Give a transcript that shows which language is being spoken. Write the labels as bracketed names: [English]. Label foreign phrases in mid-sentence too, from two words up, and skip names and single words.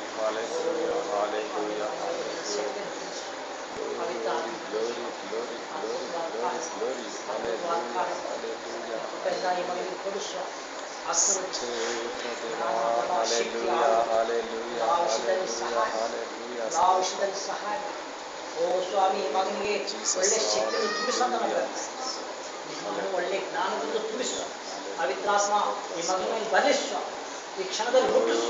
[Telugu] హల్లెలూయా, హల్లెలూయా, హల్లెలూయా. [English] Glory, glory, glory, glory, glory, glory. Hallelujah, hallelujah. [Telugu] స్తోత్ర దేవా. [English] Hallelujah, hallelujah, hallelujah, hallelujah. [Kannada] ಸಹಾಯ. ಓ ಸ್ವಾಮಿ, ಮಗನಿಗೆ ಒಳ್ಳೆ ಶಕ್ತಿಯನ್ನು ತುಂಬಿಸೋದನ್ನ ಒಳ್ಳೆ ಜ್ಞಾನದಿಂದ ತುಂಬಿಸುವ. ಪವಿತ್ರಾತ್ಮ ಈ ಮಗನ ಮೇಲೆ ಬಲಿಸುವ. ಈ ಕ್ಷಣದಲ್ಲಿ ಮುಟ್ಟಿಸುವ.